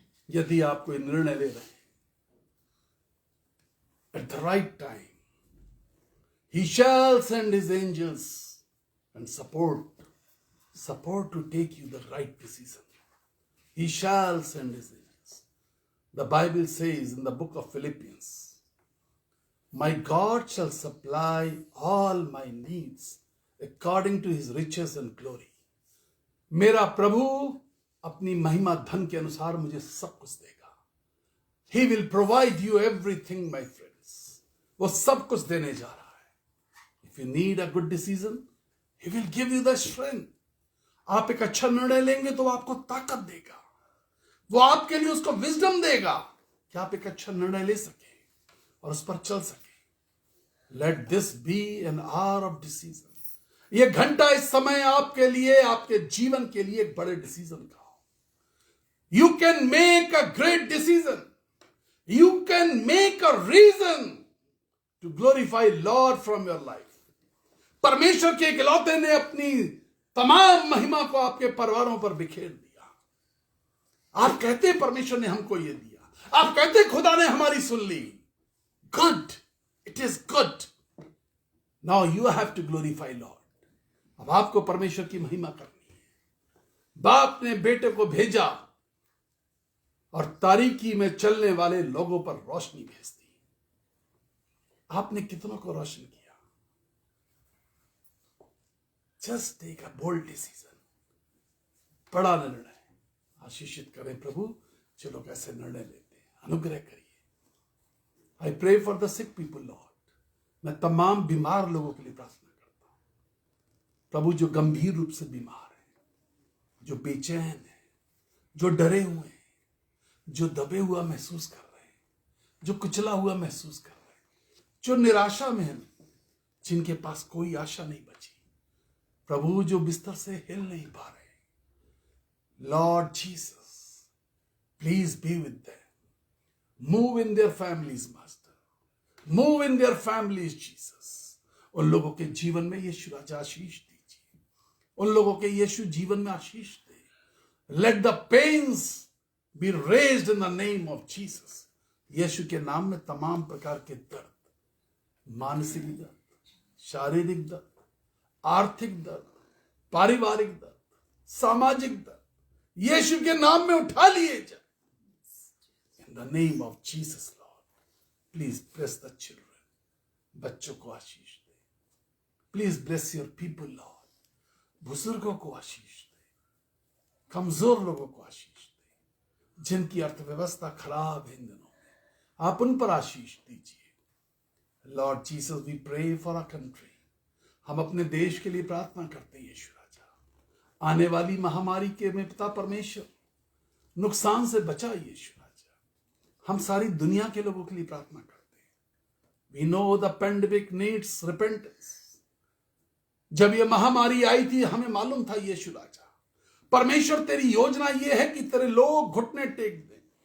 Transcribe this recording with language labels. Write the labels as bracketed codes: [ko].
[hi] यदि आप कोई निर्णय ले रहे हैं, [en] at the right time, he shall send his angels and support to take you the right decision. He shall send his angels. The Bible says in the book of Philippians, my God shall supply all my needs according to his riches and glory. [hi] मेरा प्रभु अपनी महिमा धन के अनुसार मुझे सब कुछ देगा. [en] He will provide you everything, my friends. [hi] वो सब कुछ देने जा रहा है. [en] If you need a good decision, he will give you the strength. [hi] आप एक अच्छा निर्णय लेंगे तो वो आपको ताकत देगा. वो आपके लिए उसको विजडम देगा कि आप एक अच्छा निर्णय ले सके और उस पर चल सके. [en] Let this be an hour of decision. [hi] ये घंटा इस समय आपके लिए, आपके जीवन के लिए एक बड़े डिसीजन का हो. [en] You can make a great decision. You can make a reason to glorify Lord from your life. [hi] परमेश्वर के इकलौते ने अपनी तमाम महिमा को आपके परिवारों पर बिखेर दिया. आप कहते परमेश्वर ने हमको ये दिया. आप कहते खुदा ने हमारी सुन ली. [en] Good. It is good. Now you have to glorify Lord. [hi] अब आपको परमेश्वर की महिमा करनी है. बाप ने बेटे को भेजा और तारीकी में चलने वाले लोगों पर रोशनी भेज दी. आपने कितनों को रोशन किया? [en] Just take a bold decision. [hi] बड़ा निर्णय. आशीषित करें प्रभु जो लोग ऐसे निर्णय लेते हैं. अनुग्रह करिए. [en] I pray for the sick people, Lord. [hi] मैं तमाम बीमार लोगों के लिए प्रार्थना करता हूं. प्रभु जो गंभीर रूप से बीमार हैं, जो बेचैन हैं, जो डरे हुए हैं, जो दबे हुआ महसूस कर रहे हैं, जो कुचला हुआ महसूस कर रहे हैं, जो निराशा में हैं, जिनके पास कोई आशा नहीं बची. प्रभु जो बिस्तर से हिल नहीं पा रहे. [en] Lord Jesus, please be with them. Move in their families, Master. Move in their families, Jesus. [hi] उन लोगों के जीवन में यीशु राजा आशीष दीजिए. उन लोगों के यीशु जीवन में आशीष दे. [en] Let the pains be raised in the name of Jesus. [hi] यीशु के नाम में तमाम प्रकार के दर्द, मानसिक दर्द, शारीरिक दर्द, आर्थिक दर्द, पारिवारिक दर्द, सामाजिक दर्द, यीशु के नाम में उठा लिए जाए. [en] In the name of Jesus, Lord, please bless the children. [hi] बच्चों को आशीष दे. [en] Please bless your people, Lord. [hi] बुजुर्गों को आशीष दे. कमजोर लोगों को आशीष दे. जिनकी अर्थव्यवस्था खराब है इन दिनों में, आप उन पर आशीष दीजिए. [en] Lord Jesus, we pray for our country. [hi] हम अपने देश के लिए प्रार्थना करते हैं यीशु राजा. आने वाली महामारी के में पिता परमेश्वर नुकसान से बचा यीशु. हम सारी दुनिया के लोगों के लिए प्रार्थना करते हैं. [en] We know the pandemic needs repentance. [hi] जब ये महामारी आई थी हमें मालूम था यीशु राजा, परमेश्वर तेरी योजना ये है कि तेरे लोग घुटने टेक दें.